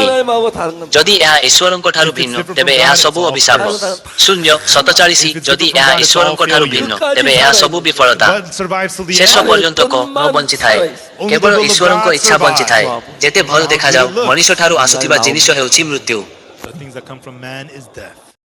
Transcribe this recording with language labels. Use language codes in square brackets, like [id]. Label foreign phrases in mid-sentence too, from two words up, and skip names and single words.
[or] ଯଦି ଏହା ଈଶ୍ୱରଙ୍କ ଠାରୁ ଭିନ୍ନ ତେବେ ଏହା ସବୁ ଅଭିଶାପ। 0:47 ଯଦି ଏହା ଈଶ୍ୱରଙ୍କ ଠାରୁ ଭିନ୍ନ ତେବେ ଏହା ସବୁ ବିଫଳତା। ଶେଷ ପର୍ଯ୍ୟନ୍ତ ନ ବଞ୍ଚିଥାଏ, କେବଳ ଈଶ୍ୱରଙ୍କ ଇଚ୍ଛା ବଞ୍ଚିଥାଏ। ଯେତେ ଭଲ ଦେଖାଯାଉ, ମଣିଷ ଠାରୁ ଆସୁଥିବା ଜିନିଷ ହେଉଛି ମୃତ୍ୟୁ। [en] The things that come from man is death.